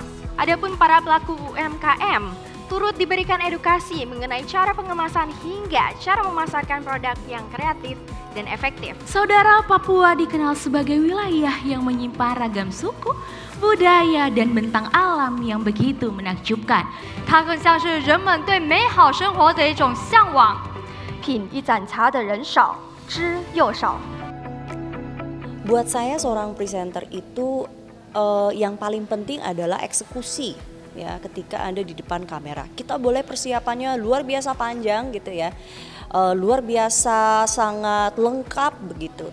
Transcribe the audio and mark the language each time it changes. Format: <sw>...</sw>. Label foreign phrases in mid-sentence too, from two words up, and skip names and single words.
<id>Adapun para pelaku UMKM turut diberikan edukasi mengenai cara pengemasan hingga cara memasarkan produk yang kreatif dan efektif. Saudara, Papua dikenal sebagai wilayah yang menyimpan ragam suku, budaya, dan bentang alam yang begitu menakjubkan.</id> <zh>它更像是人们对美好生活的一种向往。品一盏茶的人少，知又少。</zh> <id>Buat saya seorang presenter itu yang paling penting adalah eksekusi. Ya, ketika Anda di depan kamera, kita boleh persiapannya luar biasa panjang gitu ya, luar biasa sangat lengkap begitu.</id>